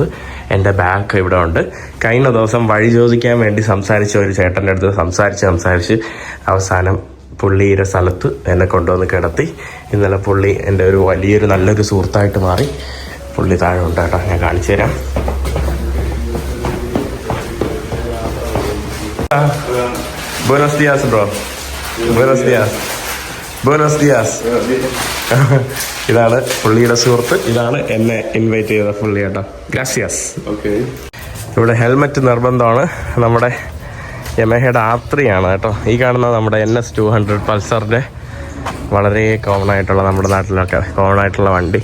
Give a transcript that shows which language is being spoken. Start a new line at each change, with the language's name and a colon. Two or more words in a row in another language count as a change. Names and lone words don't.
Malayalam: എൻ്റെ ബാഗ് ഇവിടെ ഉണ്ട്. കഴിഞ്ഞ ദിവസം വഴി ചോദിക്കാൻ വേണ്ടി സംസാരിച്ച ഒരു ചേട്ടൻ്റെ അടുത്ത് സംസാരിച്ച് അവസാനം പുള്ളിയുടെ സ്ഥലത്ത് എന്നെ കൊണ്ടുവന്ന് കിടത്തി. ഇന്നലെ പുള്ളി എൻ്റെ ഒരു വലിയൊരു നല്ലൊരു സുഹൃത്തായിട്ട് മാറി. പുള്ളി താഴെ ഉണ്ട് കേട്ടോ, ഞാൻ കാണിച്ചു തരാം.
Spanish: Buenos días, bro. Buenos días. Buenos días.
Malayalam: ഇതാണ് പുള്ളിയുടെ സുഹൃത്ത്. ഇതാണ് എന്നെ ഇൻവൈറ്റ് ചെയ്ത പുള്ളി കേട്ടോ. ഗ്രാസിയാസ്. ഇവിടെ ഹെൽമെറ്റ് നിർബന്ധമാണ്. നമ്മുടെ യമഹയുടെ R3 ആണ് കേട്ടോ. ഈ കാണുന്ന നമ്മുടെ NS 200 പൾസറിൻ്റെ വളരെ കോമൺ ആയിട്ടുള്ള, നമ്മുടെ നാട്ടിലൊക്കെ കോമൺ ആയിട്ടുള്ള വണ്ടി.